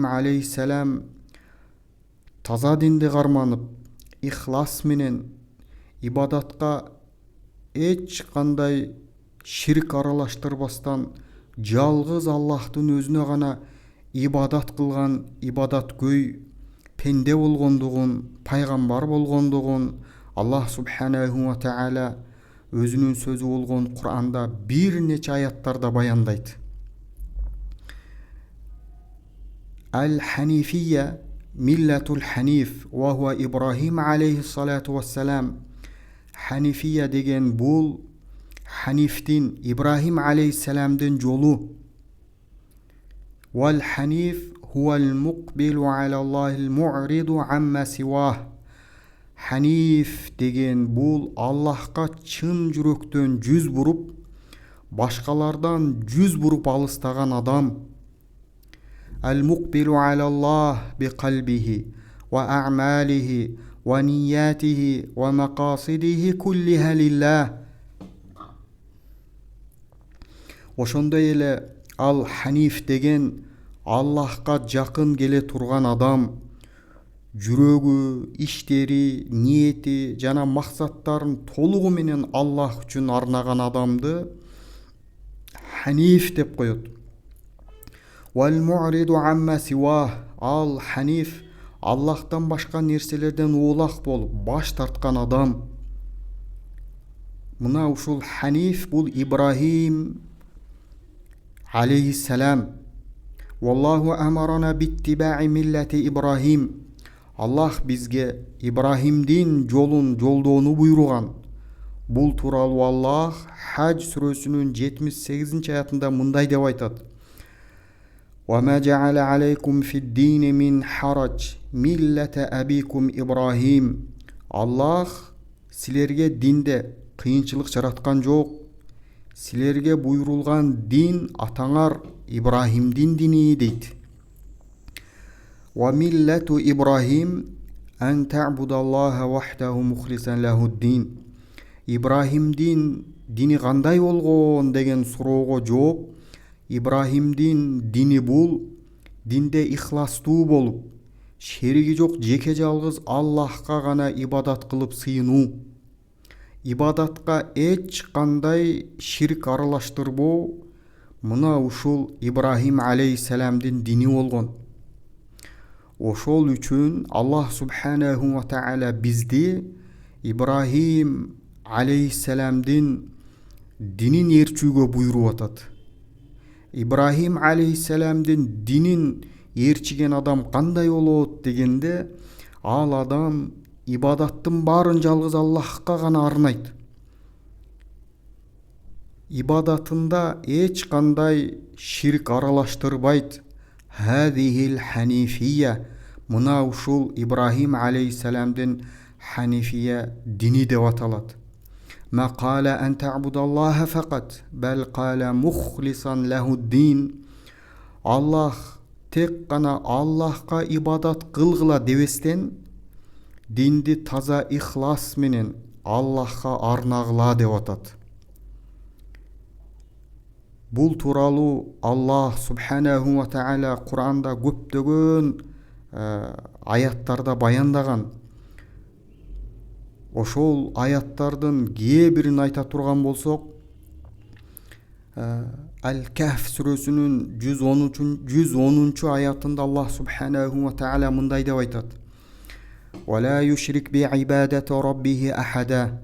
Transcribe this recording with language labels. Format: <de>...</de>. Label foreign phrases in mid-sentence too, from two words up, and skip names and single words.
<ky>алейхиссалам таза динди карманып, ихлас менен ибадатка эч кандай ширк аралаштырбастан жалгыз Аллахтын өзүнө гана ибадат кылган ибадаткөй пенде болгондугун, пайгамбар болгондугун Аллах</ky> <ar>سبحانه وتعالى</ar> <ky>өзүнүн сөзү болгон Кур'анда бир нече аяттарда баяндайт.</ky> <ar>الحنيفية ملة الحنيف وهو إبراهيم عليه الصلاة والسلام.</ar> <ky>Ханифия деген бул Ханифтин, Ибрахим алейхиссаламдын жолу.</ky> <ar>والحنيف هو المقبل على الله المعرض عما سواه.</ar> <ky>Ханиф деген бул Аллахка чын жүрөктөн жүз буруп, башкалардан жүз буруп алыстаган адам.</ky> <ar>المقبل على الله بقلبه وأعماله ونيته ومقاصده كلها لله.</ar> <ky>Ошондой эле ал ханиф деген Аллахка жакын келе турган адам, жүрөгү, иштери, ниети жана максаттарын толугу менен Аллах үчүн арнаган адамды ханиф деп коет.</ky> <ar>والمعرض عما سواه.</ar> <ky>Ал ханиф Аллахтан башка нерселерден улак болуп баш тарткан адам. Мына ушул ханиф бул Ибрахим алейхиссалам.</ky> <ar>والله أمرنا باتباع ملة إبراهيم.</ar> <ky>Аллах бизге Ибрахимдин жолун жолдоону буйруган. Бул тууралуу Аллах Хадж сүрөсүнүн 78 аятында мындай деп айтат:</ky> <ar>"وما جعل عليكم في الدين من حرج ملة أبيكم إبراهيم."</ar> <ky>Аллах силерге динде кыйынчылык жараткан жок. Силерге буйрулган дин атаңар Ибрахимдин дини дейт.</ky> <ar>وملة إبراهيم أن تعبد الله وحده مخلصا له الدين.</ar> <ky>Ибрахимдин дини кандай болгон деген суроого жооп, Ибрахимдин дини бул динде ихластуу болуп, шериги жок жеке жалгыз Аллахка гана ибадат кылып сыйынуу. Ибадатка эч кандай ширк аралаштырбоо мына ушул Ибрахим алейхиссаламдын дини болгон. Ошол үчүн Аллах</ky> <ar>سبحانه وتعالى</ar> <ky>бизди Ибрахим алейхиссаламдын динин ээрчүүгө буйруп атат. Ибрахим алейхиссаламдын динин ээрчиген адам кандай болот дегенде, ал адам ибадаттын баарын жалгыз Аллахка гана арнайт. Ибадатында эч кандай ширк аралаштырбайт.</ky> <ar>هذه الحنيفية.</ar> <ky>Мына ушул Ибрахим алейхиссаламдын ханифия дини деп аталат.</ky> <ar>ما قال أن تعبد الله فقط بل قال مخلصا له الدين.</ar> <ky>Аллах тек гана Аллахка ибадат кылгыла дебестен, динди таза ихлас менен Аллахка арнагыла деп атат. Бул тууралуу Аллах</ky> <ar>سبحانه وتعالى</ar> <ky>Кур'анда көптөгөн аяттарда баяндаган. Ошол аяттардын кээ бирин айта турган болсок, Аль-Кахф сүрөсүнүн 110 аятында Аллах</ky> <ar>سبحانه وتعالى</ar> <ky>мындай деп айтат:</ky> <ar>"ولا يشرك بعبادة ربه أحدا."</ar>